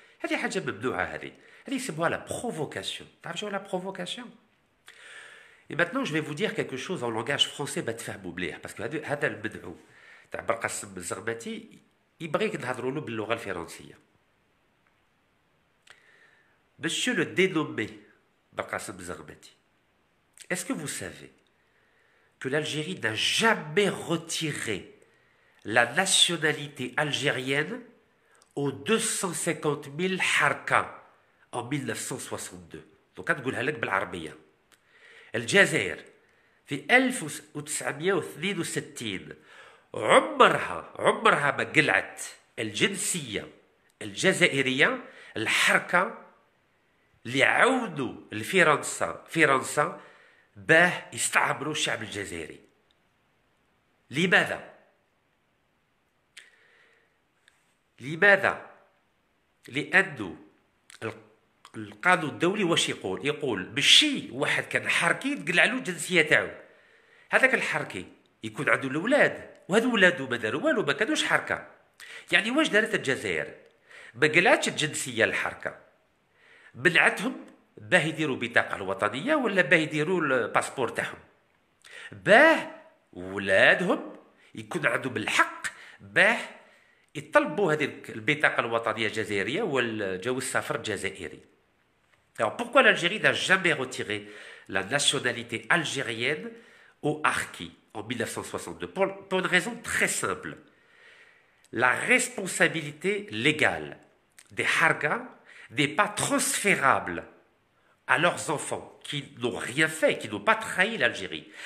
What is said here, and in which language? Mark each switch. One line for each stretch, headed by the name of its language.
Arabic: هذه حاجة ممنوعة، هذه يسموها لا بروفوكاسيون. تعرف شنو لا بروفوكاسيون؟
French: Et maintenant, je vais vous dire quelque chose en langage français
Arabic: بتفهموا مليح، باسكو هذا المدعو تاع بلقاسم الزغماتي يبغيك نهضروا له باللغة الفرنسية.
French: Monsieur le dénommé Barqasim Zarmati, est-ce que vous savez que l'Algérie n'a jamais retiré la nationalité algérienne aux 250 000 harka en 1962.
Arabic: Donc, نقولها لك بالعربية. الجزائر في 1962 عمرها ما قلعت الجنسية الجزائرية الحركة اللي عاونوا فرنسا باه يستعمروا الشعب الجزائري. لماذا؟ لأنه القانون الدولي واش يقول ماشي واحد كان حركي تقلع له الجنسية تاعو. هذاك الحركي يكون عنده الاولاد، وهذو ولادو ما داروا والو، ما كانوش حركة. يعني واش دارت الجزائر؟ ما قلعتش الجنسية الحركة، منعتهم باه يديروا بطاقة الوطنية ولا باه يديروا الباسبور تاعهم، باه ولادهم يكون عندهم الحق باه يطلبوا هذه البطاقة الوطنية الجزائرية والجواز السفر الجزائري.
French: Alors pourquoi l'Algérie n'a jamais retiré la nationalité algérienne aux harkis en 1962? Pour une raison très simple. La responsabilité légale des harkas n'est pas transférable à leurs enfants qui n'ont rien fait, qui n'ont pas trahi l'Algérie.